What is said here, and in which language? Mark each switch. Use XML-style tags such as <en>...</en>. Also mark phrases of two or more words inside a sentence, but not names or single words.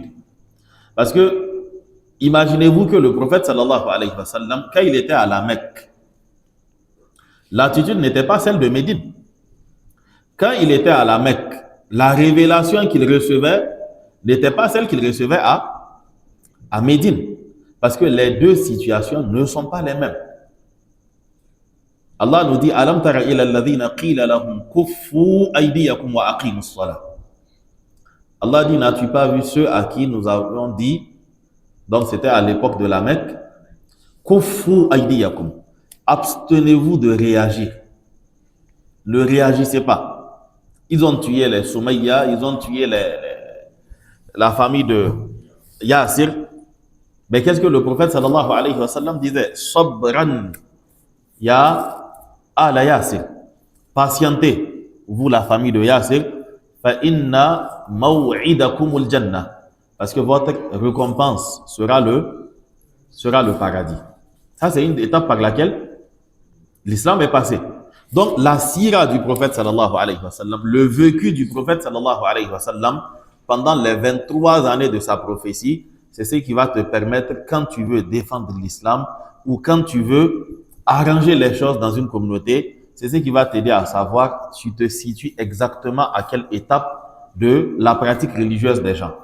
<fr>Parce que imaginez-vous que le prophète</fr> <ar>صلى الله عليه وسلم,</ar> <fr>quand il était à la Mecque, l'attitude n'était pas celle de Médine. Quand il était à la Mecque, la révélation qu'il recevait n'était pas celle qu'il recevait à Médine. Parce que les deux situations ne sont pas les mêmes.</fr> <ar>Allah</ar> <fr>nous dit</fr> <ar>ألم تر إلى الذين قيل لهم كفوا أيديكم وأقيموا الصلاة.</ar> <fr>Allah dit n'as-tu pas vu ceux à qui nous avons dit, donc c'était à l'époque de la Mecque,</fr> <ar>كفوا أيديكم,</ar> <fr>abstenez-vous de réagir. Ne réagissez pas. Ils ont tué les Soumaïa, ils ont tué la famille de Yassir. Mais qu'est-ce que le prophète</fr> <ar>صلى الله عليه وسلم</ar> <fr>disait?</fr> <ar>صبرا يا آل ياسر.</ar> <fr>Patientez, vous la famille de Yassir,</fr> <ar>فإن موعدكم الجنة.</ar> <fr>Parce que votre récompense sera le paradis. Ça, c'est une étape par laquelle l'islam est passé. Donc, la sira du prophète</fr> <ar>صلى الله عليه وسلم,</ar> <fr>le vécu du prophète</fr> <ar>صلى الله عليه وسلم,</ar> <fr>pendant les 23 années de sa prophétie, c'est ce qui va te permettre, quand tu veux défendre l'islam ou quand tu veux arranger les choses dans une communauté, c'est ce qui va t'aider à savoir tu te situes exactement à quelle étape de la pratique religieuse des gens.</fr>